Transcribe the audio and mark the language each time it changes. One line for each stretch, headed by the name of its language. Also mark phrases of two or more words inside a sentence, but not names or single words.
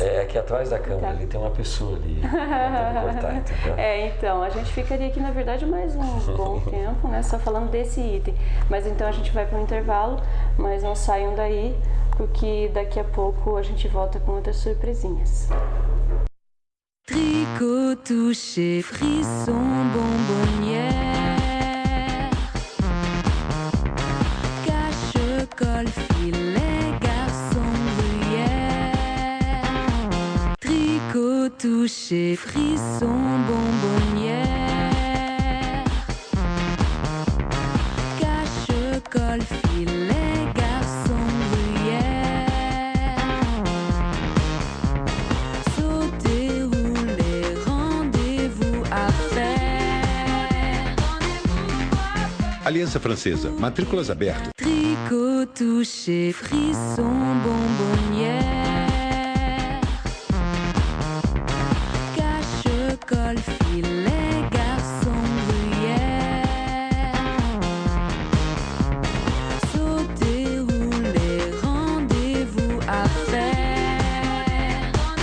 Portuguese: Aqui atrás da câmera ali tem uma pessoa ali. Então, a gente ficaria aqui, na verdade, mais um bom tempo, né? Só falando desse item. Mas então a gente vai para o intervalo, mas não saiam daí, porque daqui a pouco a gente volta com outras surpresinhas.
French: Tricot, touché, frisson, bonbonnière, cache-colle, filet, garçon, gruyère. Tricot, touché, frisson, bonbonnière, cache-colle, filet, garçon, gruyère. Sauter, rouler, rendez-vous à faire.
Portuguese: Aliança Francesa, matrículas abertas.
French: Tricot, touché, frisson, bonbonnière, cache-colle, filet, garçon, gruyère. Sauter, rouler, rendez-vous à faire.